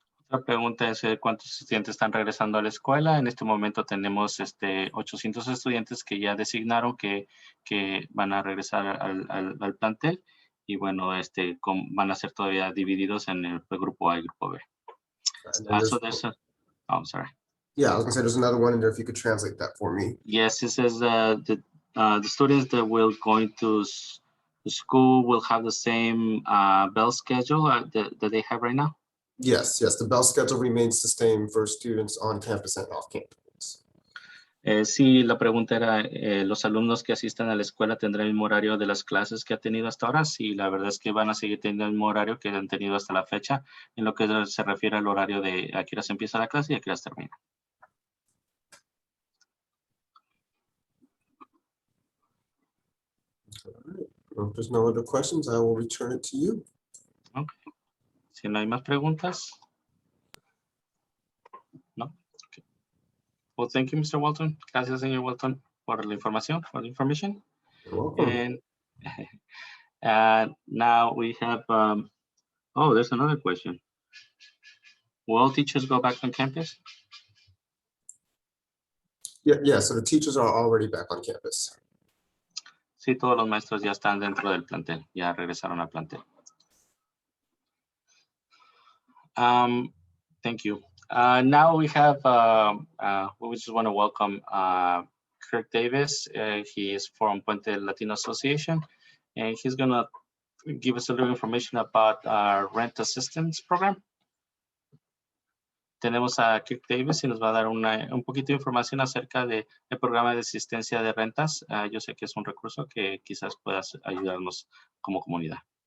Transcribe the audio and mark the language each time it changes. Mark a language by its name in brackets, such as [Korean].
[Spanish] La pregunta es cuántos estudiantes están regresando a la escuela. En este momento tenemos 800 estudiantes que ya designaron que van a regresar al plantel y bueno, van a ser todavía divididos en el grupo A y grupo B. So [English] Oh, I'm sorry. Yeah, I was gonna say there's another one in there if you could translate that for me. Yes, it says the students that will going to school will have the same bell schedule that they have right now. Yes, the bell schedule remains the same for students on campus and off campus. [Spanish] Sí, la pregunta era, ¿los alumnos que asistan a la escuela tendrán el mismo horario de las clases que ha tenido hasta ahora? Sí, la verdad es que van a seguir teniendo el mismo horario que han tenido hasta la fecha, en lo que se refiere al horario de a qué horas empieza la clase y a qué horas termina. [English] If there's no other questions, I will return it to you. [Spanish] Okay. Si no hay más preguntas. [English] No. Okay. Well, thank you, Mr. Walton. [Spanish] Gracias, señor Walton, por la información, [English] for the information. You're welcome. And now we have, oh, there's another question. Will all teachers go back on campus? Yeah, so the teachers are already back on campus. [Spanish] Sí, todos los maestros ya están dentro del plantel, ya regresaron al plantel. [English] Thank you. Now we have, we just want to welcome Kirk Davis. He is from Puente Latino Association, and he's going to give us a little information about our rent assistance program. [Spanish] Tenemos a Kirk Davis y nos va a dar un poquito de información acerca del programa de asistencia de rentas. Yo sé que es un recurso que quizás pueda ayudarnos como comunidad.